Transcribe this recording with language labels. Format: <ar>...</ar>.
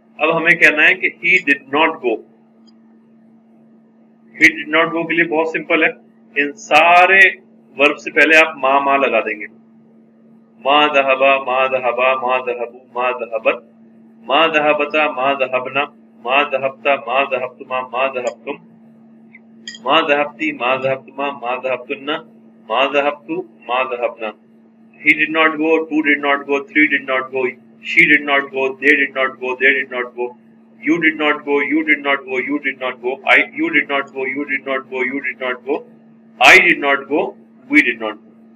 <ur>اب ہمیں کہنا ہے کہ</ur> <en>He did not go. He did not go</en> <ur>کے لیے بہت سمپل ہے, ان سارے ورب سے پہلے آپ ما لگا دیں گے.</ur> <ar>ما ذهبا, ما ذهبا, ما ذهبوا, ما ذهبت, ما ذهبتا, ما ذهبنا, ما ذهبتا, ما ذهبتما, ما ذهبتم, ما ذهبتی, ما ذهبتما, ما ذهبتن, ما ذهبتو, ما ذهبنا.</ar> <en>He did not go, two did not go, three did not go, she did not go, they did not go, they did not go, you did not go, you did not go, you did not go, you did not go, you did not go, you did not go, I did not go, we did not go.</en>